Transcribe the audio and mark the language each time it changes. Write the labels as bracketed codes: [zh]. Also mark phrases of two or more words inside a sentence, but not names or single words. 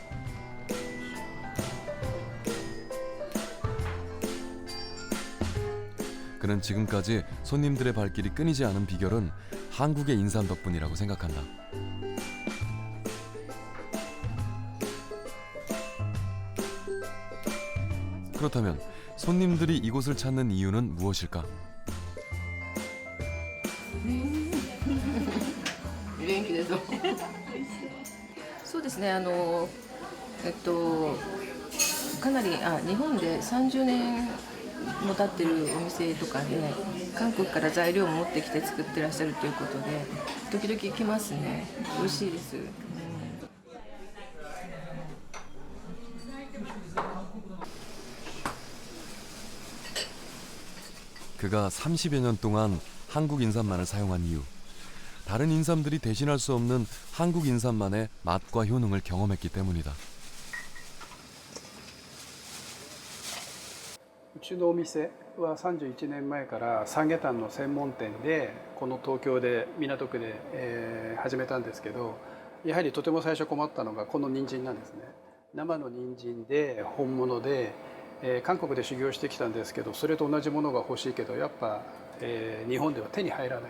[ko] 그는 지금까지 손님들의 발길이 끊이지 않은 비결은 한국의 인삼 덕분이라고 생각한다. 그렇다면 손님들이 이곳을 찾는 이유는 무엇일까? [ja] 元気です。そうですね。かなり日本で30年も経ってるお店とかで韓国から材料を持ってきて作ってらっしゃるということで時々来ますね。美味しいです。 [ko] 그가 30여 년 동안 한국 인삼만을 사용한 이유. 다른 인삼들이 대신할 수 없는 한국 인삼만의 맛과 효능을 경험했기 때문이다. [ja] うちのお店は31年前から三下炭の専門店でこの東京で港区で、始めたんですけど、やはりとても最初困ったのがこの人参なんですね。生の人参で本物で、韓国で修行してきたんですけど、それと同じものが欲しいけどやっぱ、日本では手に入らない。